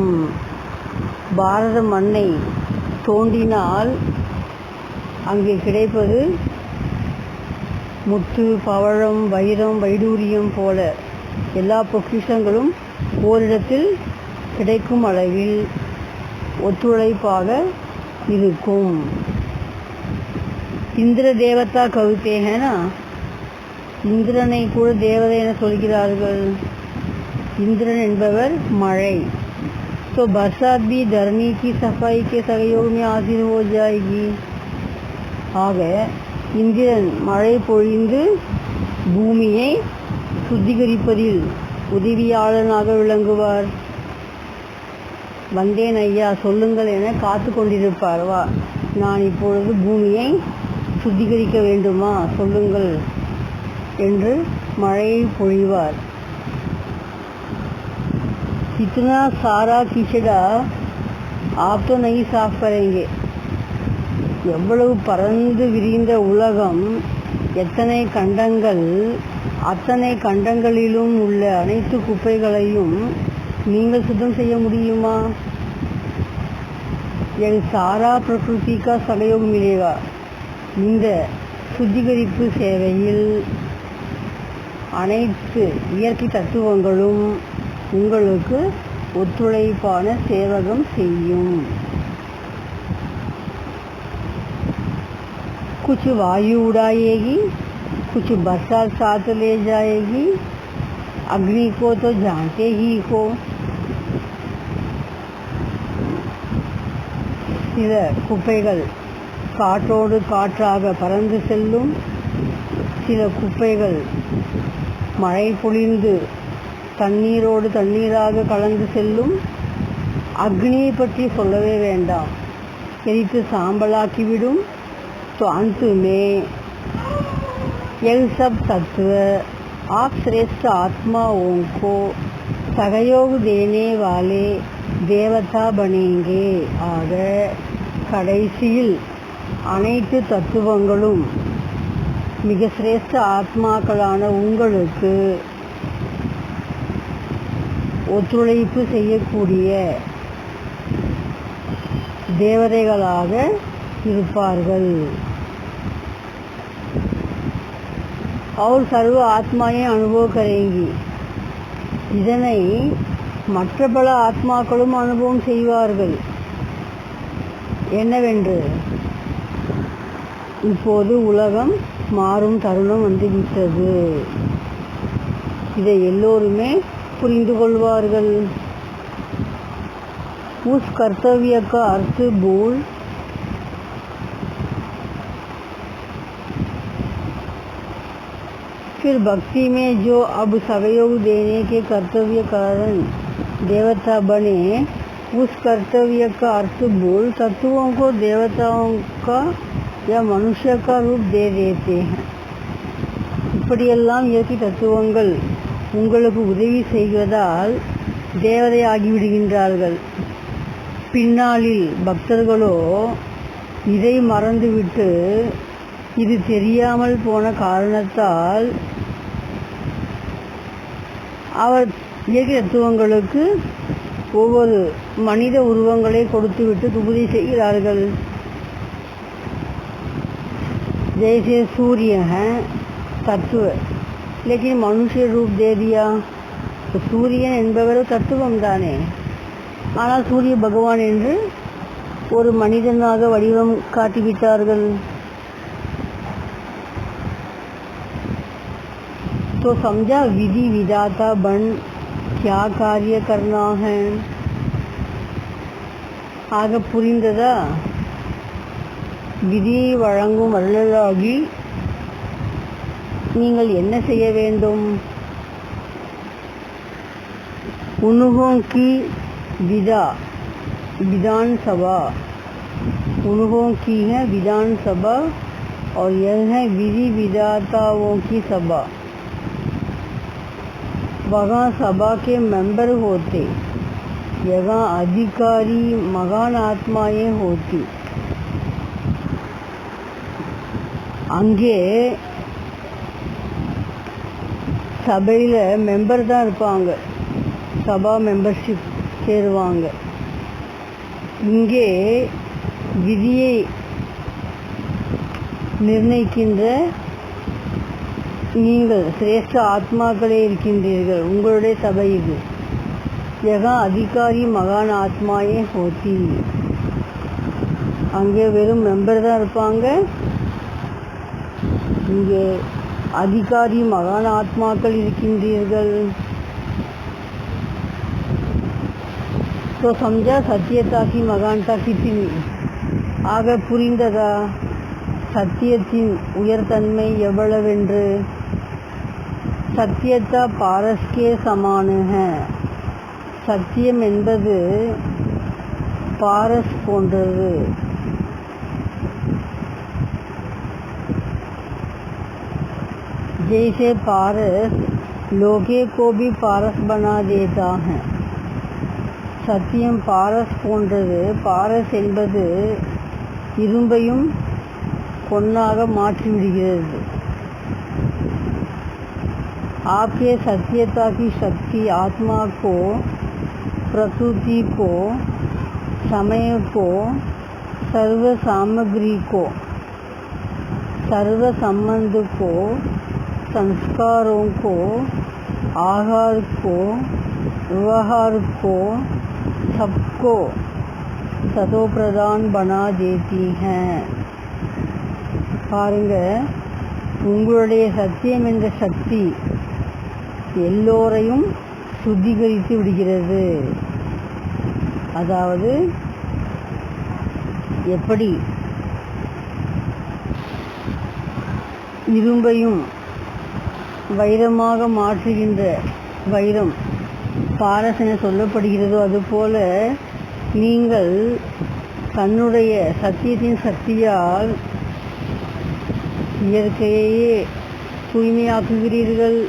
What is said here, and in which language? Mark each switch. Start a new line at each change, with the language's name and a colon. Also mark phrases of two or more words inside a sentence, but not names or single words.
Tamil: பாரத மண்ணை தோண்டினால் அங்கே கிடைப்பது முத்து, பவழம், வைரம், வைடூரியம் போல எல்லா பொக்கிஷங்களும் ஓரிடத்தில் கிடைக்கும் அளவில் ஒத்துழைப்பாக இருக்கும்.
Hindi: इंद्र देवता कहते हैं ना,
Tamil: இந்திரனை கூட தேவதை என சொல்கிறார்கள். இந்திரன் என்பவர் மழை.
Hindi: तो बरसात भी धरनी की सफाई के सहयोग में हासिल हो जाएगी.
Tamil: ஆக இந்திரன் மழை பொழிந்து பூமியை சுத்திகரிப்பதில் உதவியாளனாக விளங்குவார். வந்தேன் ஐயா, சொல்லுங்கள் என காத்து கொண்டிருப்பார். வா, நான் இப்பொழுது பூமியை சுத்திகரிக்க வேண்டுமா, சொல்லுங்கள் என்று மழையை பொழிவார்.
Hindi: इतना सारा कीचड़ा आप तो नहीं साफ करेंगे.
Tamil: எவ்வளவு பறந்து விரிந்த உலகம், எத்தனை கண்டங்கள், அத்தனை கண்டங்களிலும் உள்ள அனைத்து குப்பைகளையும் நீங்கள் சுத்தம் செய்ய முடியுமா?
Hindi: इन सारा प्रकृति का सहयोग मिलेगा.
Tamil: இந்த சுத்திகரிப்பு சேவையில் அனைத்து இயற்கை தத்துவங்களும் உங்களுக்கு ஒத்துழைப்பான சேவகம் செய்யும்.
Hindi: कुछ वायु उड़ाएगी, कुछ बरसात साथ ले जाएगी. अग्नि को तो जानते ही हो.
Tamil: சில குப்பைகள் காற்றோடு காற்றாக பறந்து செல்லும். சில குப்பைகள் மழை பொழிந்து தண்ணீரோடு தண்ணீராக கலந்து செல்லும். அக்னியை பற்றி சொல்லவே வேண்டாம், எரித்து சாம்பலாக்கிவிடும்.
Hindi: तो अंत में यह सब तत्व आप श्रेष्ठ आत्माओं को सहयोग देने वाले देवता बनेंगे.
Tamil: ஆக கடைசியில் அனைத்து தத்துவங்களும் மிக சிரேஷ்ட ஆத்மாக்களான உங்களுக்கு ஒத்துழைப்பு செய்யக்கூடிய தேவதைகளாக இருப்பார்கள்.
Hindi: और सर्व आत्माएं अनुभव करेंगी.
Tamil: இதனை மற்ற பல ஆத்மாக்களும் அனுபவம் செய்வார்கள். என்னவென்று, இப்போது உலகம் மாறும் தருணம் வந்துவிட்டது. இதை எல்லோருமே புரிந்து கொள்வார்கள்.
Hindi: उस कर्तव्य का अर्थ भूल फिर भक्ति में जो अब सहयोग देने के कर्तव्य कारण देवता बने, उस कर्तव्य का अर्थ भूल तत्वों को देवताओं का या मनुष्य का रूप दे देते हैं.
Tamil: இப்படியெல்லாம் இயற்கை தத்துவங்கள் உங்களுக்கு உதவி செய்வதால் தேவதை ஆகிவிடுகின்றார்கள். பின்னாளில் பக்தர்களோ இதை மறந்துவிட்டு, இது தெரியாமல் போன காரணத்தால் அவர் இயற்கை தத்துவங்களுக்கு ஒவ்வொரு மனித உருவங்களை கொடுத்துவிட்டு துபுதி செய்கிறார்கள்.
Hindi: जैसे सूर्य है तत्व, लेकिन मनुष्य रूप दे दिया.
Tamil: சூரியன் என்பவர் தத்துவம் தானே, ஆனால் சூரிய பகவான் என்று ஒரு மனிதனாக வடிவம் காட்டிவிட்டார்கள்.
Hindi: तो समझा विधि विधाता बन क्या कार्य करना है.
Tamil: ஆக புரிந்ததா? விதியை வழங்கும் வள்ளலாகி நீங்கள் என்ன செய்ய வேண்டும்?
Hindi: उन्हों की विधानसभा, उन्हों की है विधानसभा और यह है विधि विधाताओं की सभा. वहाँ सभा के मेंबर होते, यहाँ अधिकारी महान आत्माएं होती.
Tamil: அங்கே சபையில் மெம்பர் தான் இருப்பாங்க, சபா மெம்பர்ஷிப் சேருவாங்க. இங்கே விதியை நிர்ணயிக்கின்ற நீங்கள் சிரேஷ்ட ஆத்மாக்களே இருக்கின்றீர்கள். உங்களுடைய சபை இது.
Hindi: यहाँ अधिकारी महान आत्माएं होती.
Tamil: அங்கே வெறும் மெம்பர் தான் இருப்பாங்க. இங்கே அதிகாரி மகான் ஆத்மாக்கள் இருக்கின்றீர்கள்.
Hindi: तो समझा सत्यता की महानता कितनी.
Tamil: ஆக புரிந்ததா சத்தியத்தின் உயர்தன்மை எவ்வளவென்று.
Hindi: सत्यता पारस के समान है.
Tamil: சத்தியம் என்பது பாரஸ் போன்றது.
Hindi: जैसे पारस लोगे को भी पारस बना देता है.
Tamil: சத்தியம் பாரஸ் போன்றது. பாரஸ் என்பது இரும்பையும் பொன்னாக மாற்றிவிடுகிறது.
Hindi: आपके सत्यता की शक्ति आत्मा को, प्रकृति को, समय को, सर्व सामग्री को, सर्व संबंध को, संस्कारों को, आहार को, व्यवहार को, सबको सतो प्रदान बना देती हैं.
Tamil: பாருங்க, உங்களுடைய சத்தியம் என்ற சக்தி எல்லோரையும் சுத்திகரித்து விடுகிறது. அதாவது எப்படி இரும்பையும் வைரமாக மாற்றுகின்ற வைரம் பாரஸ் என சொல்லப்படுகிறதோ அதுபோல நீங்கள் தன்னுடைய சத்தியத்தின் சக்தியால் இயற்கையே தூய்மையாக்குகிறீர்கள்.